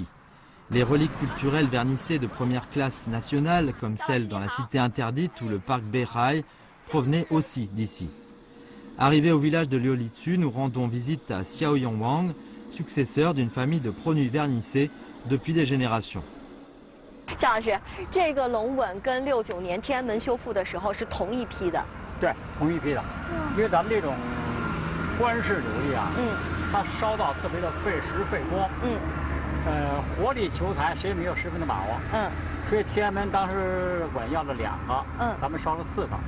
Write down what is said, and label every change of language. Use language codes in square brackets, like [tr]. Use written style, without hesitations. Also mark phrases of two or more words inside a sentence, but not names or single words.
[fr] Les reliques culturelles vernissées de première classe nationale, comme celles dans la cité interdite ou le parc Beihai, provenaient aussi d'ici. Arrivés au village de Liuolitsu, nous rendons visite à Xiao Yongwang, successeur d'une famille de produits vernissés depuis des générations. [zh] 夏老师，这个龙吻跟69年天安门修复的时候是同一批的。对，同一批的，因为咱们这种官式琉璃啊，它烧到特别的费时费工，活力求财，谁也没有十分的把握，所以天安门当时吻要了2个，咱们烧了4个，